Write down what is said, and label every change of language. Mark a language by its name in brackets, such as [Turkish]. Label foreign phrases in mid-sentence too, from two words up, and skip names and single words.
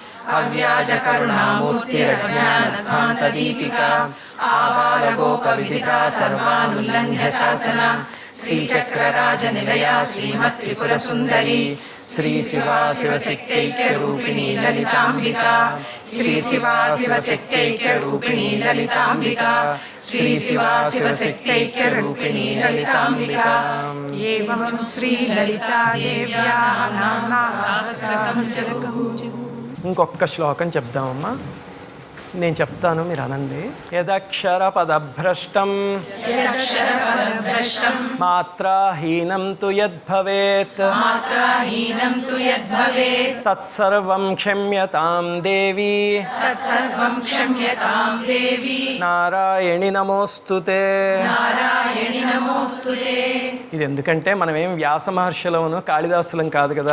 [Sanskrit] अव्याजकरुणामूर्तिरज्ञानध्वान्तदीपिका आबालगोपविदिता सर्वानुल्लङ्घ्य शासना श्रीचक्रराजनिलया श्रीमत्त्रिपुरसुन्दरी श्रीशिवा शिवशक्त्यैक्यरूपिणी ललिताम्बिका श्रीशिवा शिवशक्त्यैक्यरूपिणी ललिताम्बिका श्रीशिवा शिवशक्त्यैक्यरूपिणी ललिताम्बिका एवं श्रीललिता देव्याः नाम्ना सहस्रकं जगु [Telugu] ఇంకొక శ్లోకం చెప్దామమ్మా నేను చెప్తాను మీరు అనండి [Sanskrit] యదక్షర పదభ్రష్టం మాత్రాహీనం తు యద్భవేత్ తత్సర్వం క్షమ్యతాం దేవి నారాయణి నమోస్తుతే [Telugu] ఇది ఎందుకంటే మనం ఏం వ్యాస మహర్షులమును కాళిదాసులం కాదు కదా.